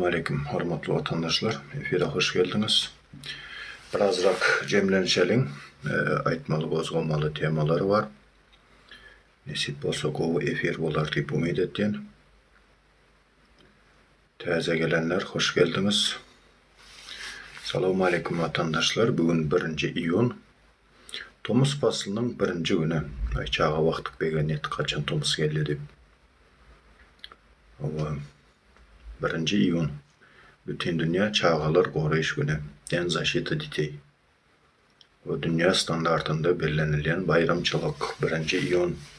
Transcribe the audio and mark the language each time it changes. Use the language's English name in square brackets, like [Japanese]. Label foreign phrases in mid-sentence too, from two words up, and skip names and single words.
[Turkmen] Assalamualaikum hormatly vatandaşlar. Efire hoş geldiniz. Birazrak jemlenşeliň aýtmaly, gozgamaly temalary var. Nesip bolsa gowy efir bolar diýip umyt etýän. Täze gelenler hoş geldiniz. Assalamualaikum vatandaşlar. Bugün 1 iyun. Tomus faslynyň 1-nji güni. Aýçaga wagtyk begenet kaçan Tomus geldi diýip. 1 iyun. Bütün dünya çağalar goraýyş güni. [Russian] День защиты детей. [Turkmen] O dünya standartında bellenilýän bayramçylyk 1 iyun.